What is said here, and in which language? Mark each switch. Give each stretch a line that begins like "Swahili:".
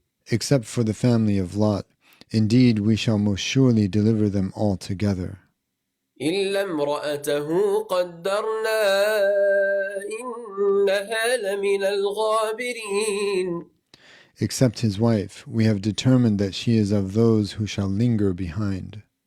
English: Except for the family of Lot, indeed we shall most surely deliver them all together.
Arabic: إلا امرأته قدرنا إنها لمن الغابرين.
English: Except his wife, we have determined that she is of those who shall linger behind.